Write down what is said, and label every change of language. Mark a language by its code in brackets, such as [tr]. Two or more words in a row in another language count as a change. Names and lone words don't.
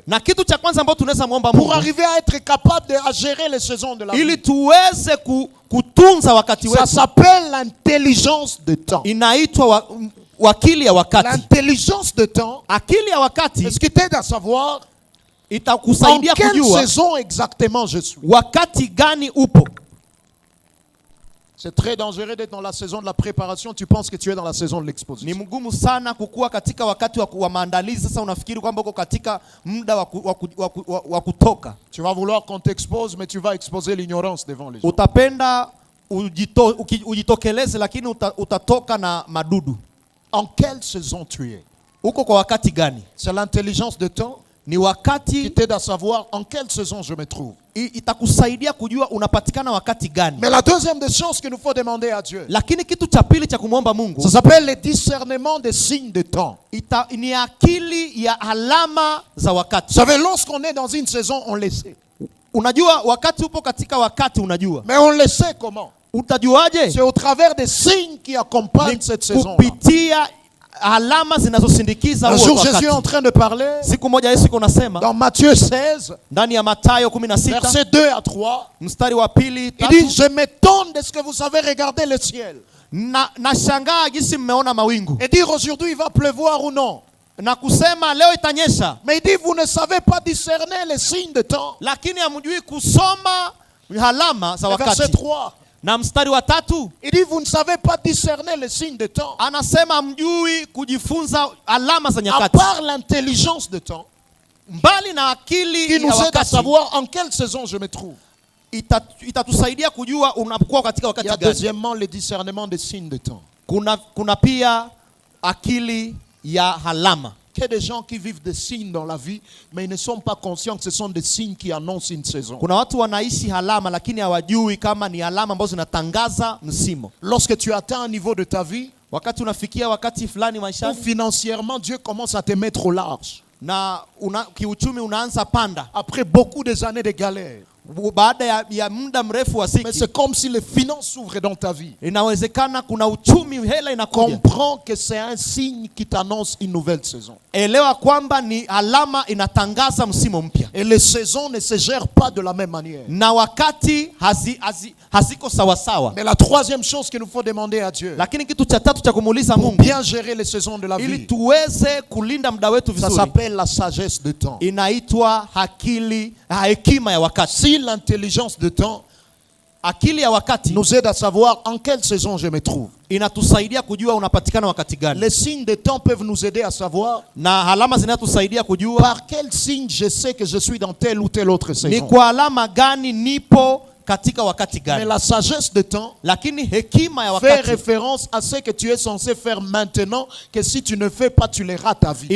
[sw] Na kitu cha kwanza ambacho tunaweza muomba [fr] pour [sw] Mungu [fr] arriver à être capable à gérer les saisons de la [sw] ili [fr] vie, [sw] tuweze kutunza wakati [fr] ça [sw] wetu, [fr] s'appelle l'intelligence de temps. [sw] inaitwa wakili ya wakati. [fr] L'intelligence de temps, [sw] Akili ya wakati [fr] est-ce qui t'aide à savoir en [sw] itakusaidia [fr] quelle [sw] kujua [fr] saison exactement je suis. [sw] wakati gani upo. [fr] C'est très dangereux d'être dans la saison de la préparation. Tu penses que tu es dans la saison de [sw] Ni [fr] l'exposition. [sw] mgumu sana kukua katika wakati wa maandalizi. Sasa unafikiri kwamba uko katika muda wa kutoka. [fr] Tu vas vouloir qu'on t'expose, mais tu vas exposer l'ignorance devant les gens. [sw] Utapenda ujitokeleze, lakini utatoka na madudu. [fr] En quelle saison tu es? [sw] Uko kwa wakati gani? [fr] C'est l'intelligence de temps [sw] Ni [fr] qui [sw] wakati [fr] t'aide à savoir en quelle saison je me trouve. [sw] itakusaidia kujua unapatikana wakati gani. [fr] Mais la deuxième des choses qu'il nous faut demander à Dieu, [sw] Lakini kitu cha pili cha kumwomba Mungu [fr] ça s'appelle le discernement des signes de temps. [sw] ni akili ya alama za [fr] Vous [sw] wakati. [fr] savez, lorsqu'on est dans une saison, on le sait. [sw] Unajua wakati upo katika wakati, unajua. [fr] Mais on le sait comment? [sw] Utajuaje? [fr] C'est au travers des signes qui accompagnent cette saison-là. [sw] Kupitia alama zinazosindikiza [fr] Un [sw] huo [fr] jour, [sw] wakati. [fr] Jésus est en train de parler [sw] Siku moja Yesu kunasema [fr] dans Matthieu 16, [sw] ndani ya Mathayo 16 [fr] versets 2 à 3. [sw] mstari wa pili [fr] Il [sw] tatu, [fr] dit, je m'étonne de ce que vous avez regardé le ciel [sw] na shangaa jinsi mmeona mawingu [fr] et dire aujourd'hui il va pleuvoir ou non. [sw] na kusema leo itanyesha, [fr] Mais il dit, vous ne savez pas discerner les signes de temps. [sw] lakini hamjui kusoma alama za [fr] Le verset [sw] wakati. 3, Na mstari wa tatu [fr] il dit, vous ne savez pas discerner les signes de temps. [sw] anasema hamjui kujifunza alama za [fr] À [sw] nyakati. [fr] part l'intelligence de temps, [sw] Mbali na akili [fr] qui [sw] ya [fr] nous aide à [sw] wakati, [fr] savoir en quelle saison je me trouve. [sw] itatusaidia kujua unapokuwa katika [fr] Il y a [sw] wakati gani. [fr] deuxièmement le discernement des signes de temps. [sw] Kuna pia akili ya alama. [fr] Il y a des gens qui vivent des signes dans la vie, mais ils ne sont pas conscients que ce sont des signes qui annoncent une saison. [sw] Kuna watu wanaishi alama lakini hawajui kama ni alama ambazo zinatangaza msimu. [fr] Lorsque tu atteins un niveau de ta vie, [sw] Wakati unafikia wakati fulani [fr] où [sw] maishani [fr] financièrement Dieu commence à te mettre au large, [sw] na kiuchumi unaanza panda [fr] après beaucoup des années de galère, [sw] baada ya muda mrefu wa [fr] mais [sw] ziki, [fr] c'est comme si les finances s'ouvraient dans ta vie. [sw] inawezekana kuna uchumi, hela inakuja. [fr] Comprends que c'est un signe qui t'annonce une nouvelle saison. [sw] Elewa kwamba ni alama inatangaza msimu mpya, [fr] Et les saisons ne se gèrent pas de la même manière. [sw] na wakati haziko sawasawa. [fr] Mais la troisième chose qu'il nous faut demander à Dieu, [sw] Lakini kitu cha tatu cha kumuuliza [fr] pour [sw] Mungu [fr] bien gérer les saisons de la [sw] ili [fr] vie, [sw] tuweze kulinda muda wetu [fr] ça [sw] vizuri, [fr] s'appelle la sagesse de temps. [sw] inaitwa hekima ya wakati. [fr] Si l'intelligence de temps [sw] Akili ya wakati [fr] nous aide à savoir en quelle saison je me trouve. [sw] inatusaidia kujua unapatikana wakati gani, [fr] Les signes de temps peuvent nous aider à savoir [sw] na alama zinatusaidia kujua [fr] par quel signe je sais que je suis dans telle ou telle autre [sw] ni [fr] saison. [sw] kwa alama gani nipo katika wakati [fr] Mais [sw] gani. [fr] la sagesse de temps [sw] Lakini hekima ya [fr] fait [sw] wakati [fr] référence à ce que tu es censé faire maintenant, que si tu ne fais pas, tu les rates ta vie.